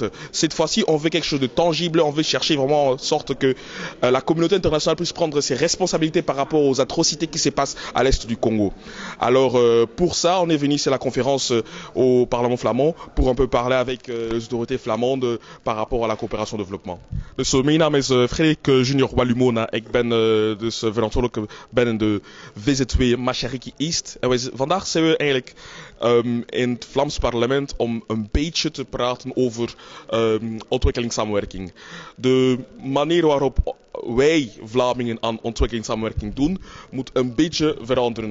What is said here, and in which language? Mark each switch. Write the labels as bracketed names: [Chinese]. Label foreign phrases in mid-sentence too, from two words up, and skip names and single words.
[French] Cette fois-ci, on veut quelque chose de tangible, on veut chercher vraiment en sorte que la communauté internationale puisse prendre ses responsabilités par rapport aux atrocités qui se passent à l'est du Congo. Alors pour ça, on est venu ici à la conférence au Parlement flamand pour un peu parler avec les autorités flamandes par rapport à la coopération au développement. [Dutch] Dus mijn naam is Frederik Junior Walumona. Ik ben dus verantwoordelijk ben de VZW Mashariki East. En vandaag zijn we eigenlijk in het Vlaams parlement om een beetje te praten over ontwikkelingssamenwerking. De manier waarop wij Vlamingen aan ontwikkelingssamenwerking doen, moet een beetje veranderen.